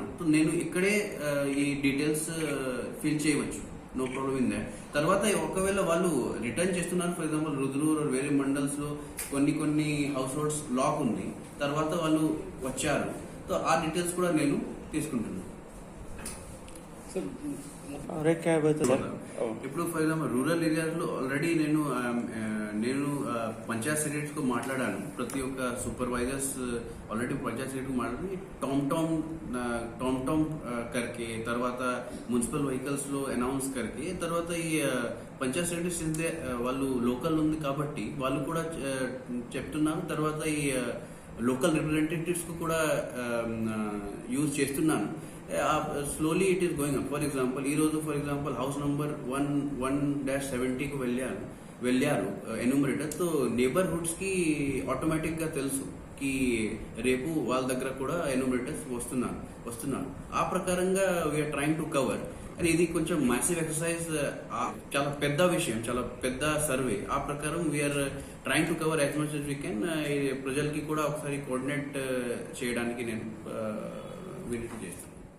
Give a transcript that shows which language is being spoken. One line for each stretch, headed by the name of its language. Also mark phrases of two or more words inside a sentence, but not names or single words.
Telugu: సో నేను ఇక్కడే ఈ
English: details fill
Telugu: చేయవచ్చు,
English: no problem in that.
Telugu: తర్వాత ఒకవేళ వాళ్ళు రిటర్న్ చేస్తున్నారు,
English: for example
Telugu: రుద్రూర్ వేరే మండల్స్ లో కొన్ని
English: house holds lock
Telugu: ఉంది, తర్వాత వాళ్ళు వచ్చారు, సో ఆ డీటెయిల్స్ కూడా నేను తీసుకుంటున్నాను. సార్
Hindi: और एक क्या है बता सर
Telugu: ఇప్పుడు
English: for example rural areas
Telugu: లో ఆల్రెడీ నేను పంచాయత్ సెక్రటరీస్ కు మాట్లాడాను. ప్రతి ఒక్క
English: supervisors already
Telugu: పంచాయత్ సెక్రటరీ మాట్లాడి టామ్ టామ్ కర్కే, తర్వాత
English: municipal vehicles
Telugu: లో అనౌన్స్ కర్కే, తర్వాత ఈ పంచాయత్ సెక్రటరీస్ వాళ్ళు లోకల్ ఉంది కాబట్టి వాళ్ళు కూడా చెప్తున్నారు. తర్వాత ఈ
English: local representatives
Telugu: కు కూడా యూజ్ చేస్తున్నాను.
English: slowly it is going up. for example
Telugu: ఈ రోజు
English: for example house number
Telugu: 1-70కు వెళ్ళారు ఎన్యూమరేటర్.
English: so neighbourhoods
Telugu: కి ఆటోమేటిక్ గా తెలుసు కి రేపు వాళ్ళ దగ్గర కూడా ఎన్యూమరేటర్స్ వస్తున్నారు. ఆ ప్రకారంగా
English: we are trying to cover.
Telugu: అండ్ ఇది కొంచెం
English: massive exercise,
Telugu: చాలా పెద్ద విషయం, చాలా పెద్ద సర్వే. ఆ ప్రకారం
English: we are trying to cover as much as we can.
Telugu: ప్రజలకి కూడా ఒకసారి కోఆర్డినేట్ చేయడానికి నేను వినతి చేస్తాను.